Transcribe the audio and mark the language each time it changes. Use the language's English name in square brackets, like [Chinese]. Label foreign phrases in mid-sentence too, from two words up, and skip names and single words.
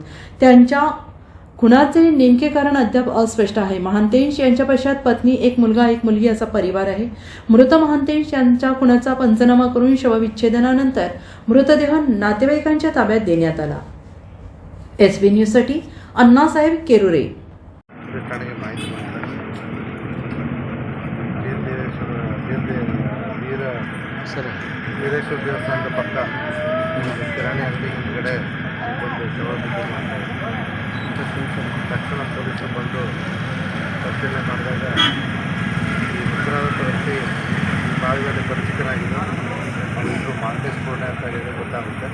[Marathi] त्यांच्या खुनाचे नेमके कारण अद्याप अस्पष्ट आहे. महांतेश यांच्या पश्चात पत्नी, एक मुलगा, एक मुलगी असा परिवार आहे. मृत महांतेश यांच्या खुनाचा पंचनामा करून शवविच्छेदनानंतर मृतदेह नातेवाईकांच्या ताब्यात देण्यात आला. SB न्यूज साठी अण्णासाहेब केरुरे. [Kannada] ವೀರೇಶ್ವರ ದೇವಸ್ಥಾನದ ಪಕ್ಕ ಕಿರಾಣಿ ಅಂಗಡಿ ಹಿಂದ್ಗಡೆ ಒಂದು ಶವ ಬಿದ್ದು ತಕ್ಷಣ ಪೊಲೀಸರು ಬಂದು ಪರಿಶೀಲನೆ ಮಾಡಿದಾಗ ಈ ಮೃತರಾದಂಥ ವ್ಯಕ್ತಿ ಈ ಭಾಗದಲ್ಲಿ ಪರಿಚಿತನಾಗಿದ್ದು ಅವರಿಬ್ಬರು ಮಾಂತೇಶ್ ಕುರ್ಣೆ ಅಂತ ಹೇಳಿ ಗೊತ್ತಾಗುತ್ತೆ.